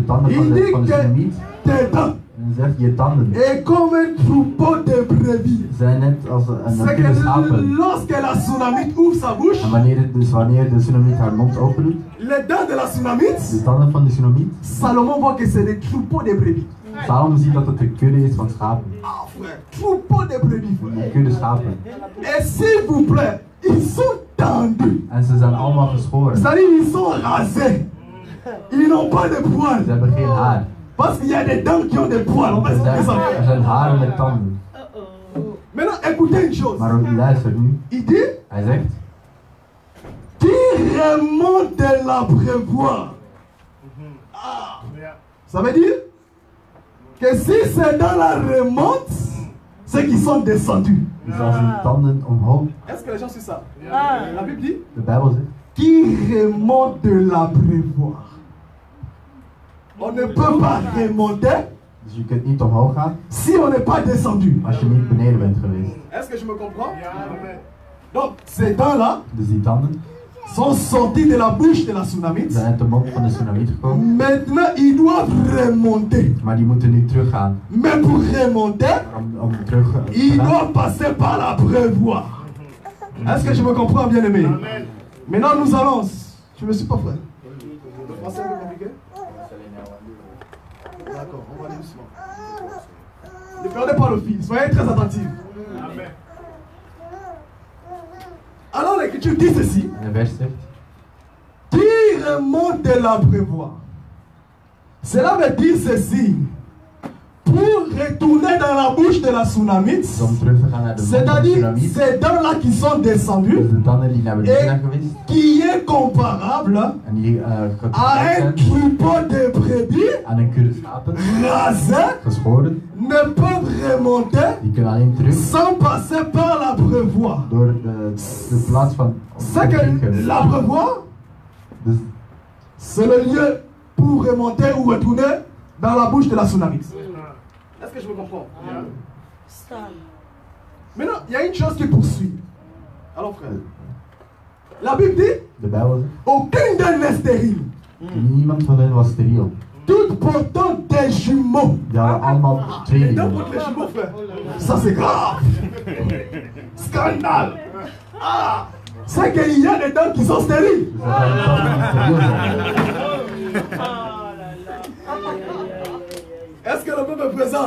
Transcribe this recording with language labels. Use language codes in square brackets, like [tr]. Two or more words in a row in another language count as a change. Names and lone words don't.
[fr] Il dit que tes dents. Et comme un troupeau de brebis. C'est que lorsque la tsunamite ouvre sa bouche, les dents de la tsunamite, Salomon voit que c'est des troupeaux de brebis. [nl] Salomon ziet dat het de kudde is van schapen. [fr] Ah frère, troupeau de brebis. [nl] Een kudde schapen. [fr] Et s'il vous plaît, ils sont tendus. [nl] En ze zijn allemaal geschoren. [fr] C'est-à-dire ils sont rasés. Ils n'ont pas de poils. [nl] Ze hebben geen haar. [fr] Parce qu'il y a des dents qui ont des poils. On va expliquer ça. [nl] Er zijn haren met tanden. [fr] Maintenant, écoutez une chose. [nl] Maar luister nu. [fr] Il dit, [nl] Hij zegt, [fr] qui remonte l'abreuvoir. Ah. Ça veut dire que si ces dents-là remontent, ceux qui sont descendus. [nl] dus als hun tanden omhoog. [fr] Est-ce que les gens suivent ça? La Bible dit, [nl] De Bijbel zegt, [fr] qui remonte de l'abreuvoir. On ne peut pas remonter [nl] dus je kunt niet omhoog gaan [fr] si on n'est pas descendu. [nl] als je niet beneden bent geweest. [fr] Est-ce que je me comprends? Donc, ces dents-là [nl] Dus die tanden [fr] sont sortis de la bouche de la tsunamite. [nl] zijn uit de mond van de tsunamiet gekomen. [fr] Maintenant, ils doivent remonter. [nl] Maar die moeten nu teruggaan. [fr] Mais pour remonter, [nl] Om terug [fr] ils [nl] te gaan. [fr] doivent passer par l'abreuvoir. Est-ce que je me comprends, bien-aimé? Maintenant, nous allons. Je ne me suis pas frère. Le français est un peu compliqué? D'accord, on va aller doucement. Ne perdez pas le fil, soyez très attentifs. Alors l'écriture dit ceci. [nl] En de vers zegt, [fr] Qui remonte de l'abreuvoir. Cela veut dire ceci. Pour retourner dans la bouche de la tsunamite, [nl] om terug te gaan naar de mond van de [fr] c'est-à-dire [nl] tsunamiet. [fr] ces dents-là qui sont descendues, [nl] Dus de tanden die naar beneden [fr] et [nl] zijn geweest. [fr] qui est comparable [nl] En die [fr] à un [nl] getrouwd zijn [fr] troupeau de brebis [nl] aan een kudde schapen. [fr] rasés, [nl] Geschoren. [fr] ne peuvent remonter [nl] Die kunnen alleen terug [fr] sans passer par l'abreuvoir. [nl] door de plaats van [fr] C'est que l'abreuvoir, [nl] Dus [fr] c'est le lieu pour remonter ou retourner dans la bouche de la tsunamite. Est-ce que je me comprends? Maintenant, il y a une chose qui poursuit. Alors frère, la Bible dit, [nl] de Bijbel zegt, [fr] aucune d'elles n'est stérile. [nl] niemand van hen was steriel. [fr] Toutes portant des jumeaux. [nl] Die hadden allemaal [fr] Les dents [nl] tweelingen. [fr] portent les jumeaux, frère. Ça c'est grave. Scandale. Ah, c'est qu'il y a des dents qui sont stériles. [nl] Dus dat zijn tanden die steriel zijn. [fr] Est-ce que le peuple est présent?